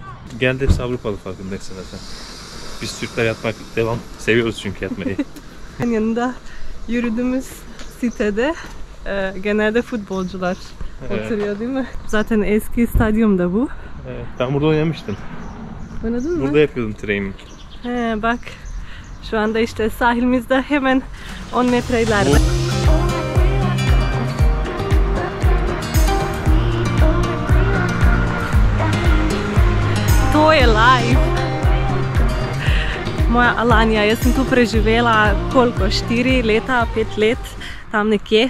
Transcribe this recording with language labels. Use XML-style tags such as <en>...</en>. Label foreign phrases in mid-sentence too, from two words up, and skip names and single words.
<tr>Genelde hepsi Avrupalı, farkındaysın zaten. Biz Türkler yatmak devam seviyoruz çünkü yatmayı. Yanında yürüdüğümüz sitede genelde futbolcular oturuyor değil mi? Zaten eski stadyum da bu. Evet, ben burada oynamıştım. Oynadın mı? Burada yapıyordum training. He, bak şu anda işte sahilimizde hemen 10 metre ileride.</tr> <sl>To je live. Moja Alanja, jaz sem tu preživela koliko, 4 leta, 5 let, tam nekje.</sl>